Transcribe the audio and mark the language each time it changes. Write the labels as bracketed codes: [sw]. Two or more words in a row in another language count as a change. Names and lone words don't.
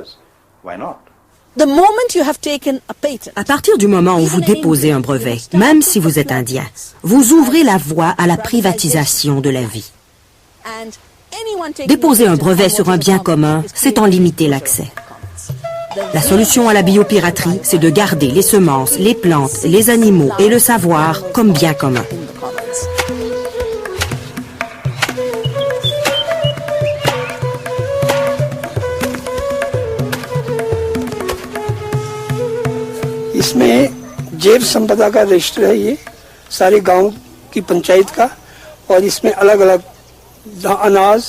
[fr] À partir du moment où vous déposez un brevet, même si vous êtes indien, vous ouvrez la voie à la privatisation de la vie. Déposer un brevet sur un bien commun, c'est en limiter l'accès. La solution à la biopiraterie, c'est de garder les semences, les plantes, les animaux et le savoir comme bien commun. [hi] इसमें जैव संपदा का रजिस्टर है ये सारे गांव की पंचायत का और इसमें अलग अलग अनाज